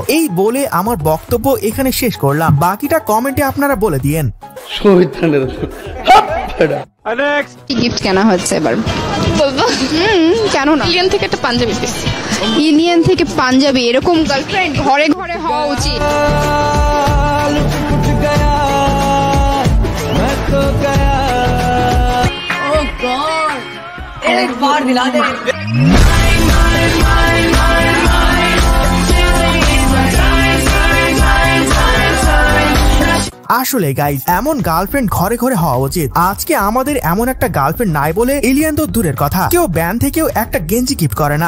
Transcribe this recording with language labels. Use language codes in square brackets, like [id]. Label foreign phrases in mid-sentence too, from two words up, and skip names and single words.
[bn] এই বলে আমার বক্তব্য এখানে শেষ করলাম, বাকিটা কমেন্টে আপনারা বলে দিয়েন। গিফট কেনা হচ্ছে এবার, বলবো? কেন না, ইলিয়ান থেকে একটা পাঞ্জাবি পেয়েছি। ইলিয়ান থেকে পাঞ্জাবি, এরকম গার্লফ্রেন্ড ঘরে ঘরে হওয়া উচিত। [hi] एक बार दिला दे। [bn] আসলে গাইজ এমন গার্লফ্রেন্ড ঘরে ঘরে হওয়া উচিত। আজকে আমাদের এমন একটা গার্লফ্রেন্ড নাই বলে এলিয়ান তো দূরের কথা, কেউ ব্যান থেকেও একটা গেঞ্জি গিফট করে না।